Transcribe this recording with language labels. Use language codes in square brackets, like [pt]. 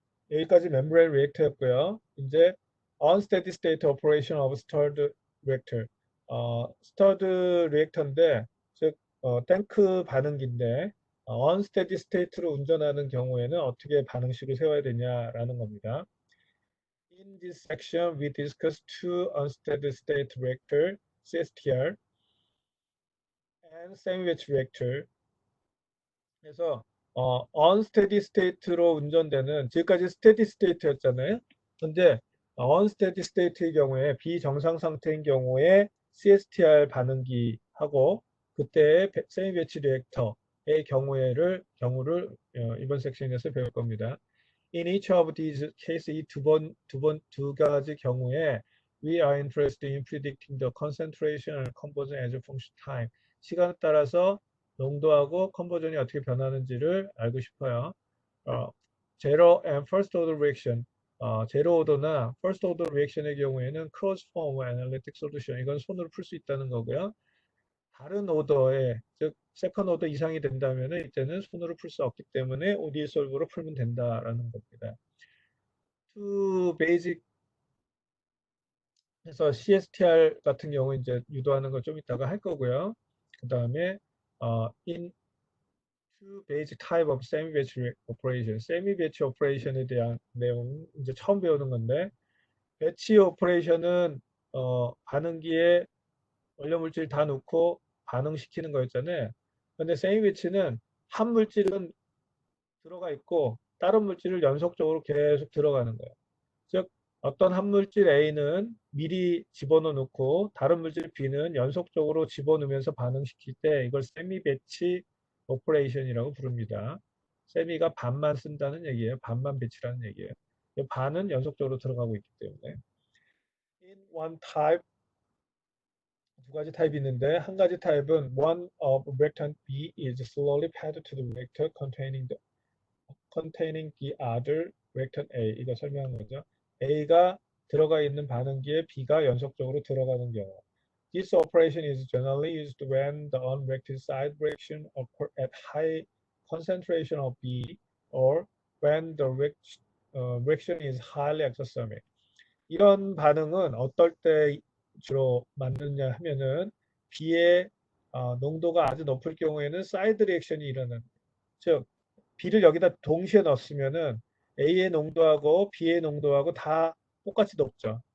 [ko] 여기까지 멤브레인 리액터였고요. [en] 이제 unsteady state operation of stirred reactor. [ko] stirred 리액터인데, 즉 탱크 반응기인데 unsteady state로 운전하는 경우에는 어떻게 반응식을 세워야 되냐라는 겁니다. [en] In this section, we discuss two unsteady state reactor, CSTR, and sandwich reactor. 그래서 [ko] unsteady state로 운전되는, 지금까지 steady state였잖아요. 근데 unsteady state의 경우에, 비정상 상태인 경우에 CSTR 반응기하고 그때의 세미 배치 리액터의 경우를 이번 섹션에서 배울 겁니다. [en] In each of these cases, [ko] 이 두 가지 경우에 [en] we are interested in predicting the concentration and conversion as a function of time. [ko] 시간에 따라서 농도하고 컨버전이 어떻게 변하는지를 알고 싶어요. 어, zero and first order reaction, 제로 오더나 first order reaction의 경우에는 closed form analytic solution, 이건 손으로 풀 수 있다는 거고요. 다른 오더에, 즉 세컨 오더 이상이 된다면 이때는 손으로 풀 수 없기 때문에 ODE 솔브로 풀면 된다라는 겁니다. To basic 해서 CSTR 같은 경우 이제 유도하는 거 좀 이따가 할 거고요. 그 다음에 [en] in two basic type of semi-batch operation, [ko] semi-batch operation에 대한 내용 이제 처음 배우는 건데, 배치 오퍼레이션은 반응기에 원료 물질 다 넣고 반응시키는 거였잖아요. 근데 세미 배치는 한 물질은 들어가 있고 다른 물질을 연속적으로 계속 들어가는 거예요. 즉 어떤 한 물질 A는 미리 집어넣어 놓고 다른 물질 B는 연속적으로 집어넣으면서 반응시킬 때 이걸 세미 배치 오퍼레이션이라고 부릅니다. 세미가 반만 쓴다는 얘기예요. 반만 배치라는 얘기예요. 반은 연속적으로 들어가고 있기 때문에. [en] In one type, [ko] 두 가지 타입이 있는데, 한 가지 타입은 [en] one of reactant B is slowly fed to the reactor containing the other reactant A. [ko] 이거 설명한 거죠. A가 들어가 있는 반응기에 B가 연속적으로 들어가는 경우. [en] This operation is generally used when the unreacted side reaction occur at high concentration of B or when the reaction is highly exothermic. [ko] 이런 반응은 어떨 때 주로 만드냐 하면은 B의 농도가 아주 높을 경우에는 사이드 리액션이 일어나는, 즉 B를 여기다 동시에 넣었으면은 A의 농도하고 B의 농도하고 다 똑같이 높죠.